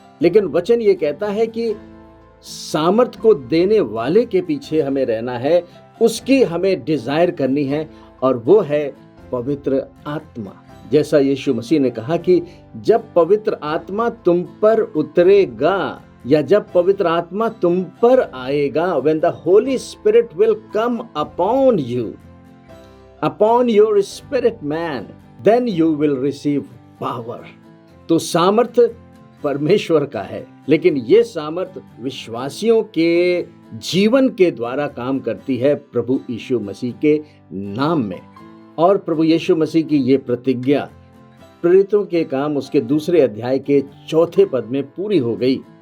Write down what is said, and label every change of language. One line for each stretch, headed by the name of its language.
Hindi: लेकिन वचन ये कहता है कि सामर्थ को देने वाले के पीछे हमें रहना है, उसकी हमें डिजायर करनी है, और वो है पवित्र आत्मा। जैसा यीशु मसीह ने कहा कि जब पवित्र आत्मा तुम पर उतरेगा, या जब पवित्र आत्मा तुम पर आएगा,
English: when the Holy Spirit will come upon you, upon your spirit man, then you will receive power.
Hindi: तो सामर्थ परमेश्वर का है, लेकिन ये सामर्थ विश्वासियों के जीवन के द्वारा काम करती है प्रभु यीशु मसीह के नाम में। और प्रभु यीशु मसीह की ये प्रतिज्ञा प्रेरितों के काम उसके 2 अध्याय के 4 पद में पूरी हो गई।